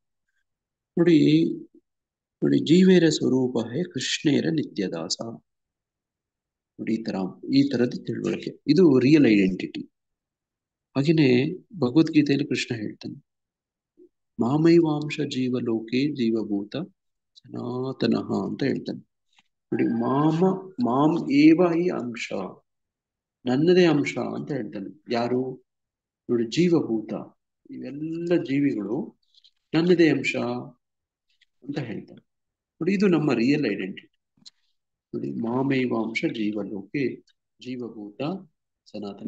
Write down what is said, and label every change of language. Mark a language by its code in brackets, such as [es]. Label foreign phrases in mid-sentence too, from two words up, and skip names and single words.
[kn] ನೋಡಿ ನೋಡಿ, [bn] জীবের স্বরূপ হয় কৃষ্ণের নিত্যদাস. [kn] ನೋಡಿ, ಈ ತರದ ತಿಳುವಳಿಕೆ, ಇದು [en] real identity. [kn] ಹಾಗೇನೆ ಭಗವದ್ಗೀತೆಯಲ್ಲಿ ಕೃಷ್ಣ ಹೇಳ್ತಾನೆ, [sa] ಮಾಮೈವಾಂಶ ಜೀವಲೋಕೆ ಜೀವಭೂತ ಸನಾತನಃ [kn] ಅಂತ ಹೇಳ್ತಾನೆ. ನೋಡಿ, [sa] ಮಾಂ ಏವ ಹಿ ಅಂಶ, [kn] ನನ್ನದೇ ಅಂಶ ಅಂತ ಹೇಳ್ತಾನೆ. ಯಾರು? ನೋಡಿ, ಜೀವಭೂತ, ಇವೆಲ್ಲ ಜೀವಿಗಳು ನನ್ನದೇ ಅಂಶ ಅಂತ ಹೇಳ್ತಾನೆ. ನೋಡಿ, ಇದು ನಮ್ಮ [en] real identity. [kn] ನೋಡಿ, [sa] ಮಾಮೈವಾಂಶ ಜೀವಲೋಕೆ ಜೀವಭೂತ ಸನಾತನ.